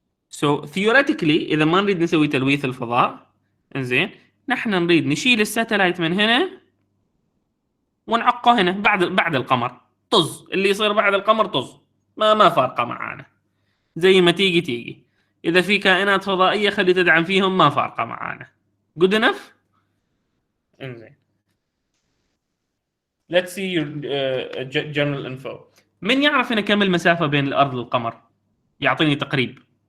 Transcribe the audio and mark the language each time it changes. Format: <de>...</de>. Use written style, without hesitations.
<en>So theoretically</en> <ar>إذا ما نريد نسوي تلويث الفضاء، إنزين، نحن نريد نشيل الساتلايت من هنا ونعقه هنا بعد القمر. طز اللي يصير بعد القمر طز، ما فارقة معانا، زي ما تيجي. إذا في كائنات فضائية خلي تدعم فيهم، ما فارقة معانا.</ar> <en>Good enough؟</en> <ar>إنزين.</ar> <en>let's see your general info.</en> <ar>من يعرف هنا كم المسافة بين الأرض والقمر؟ يعطيني تقريب.</ar>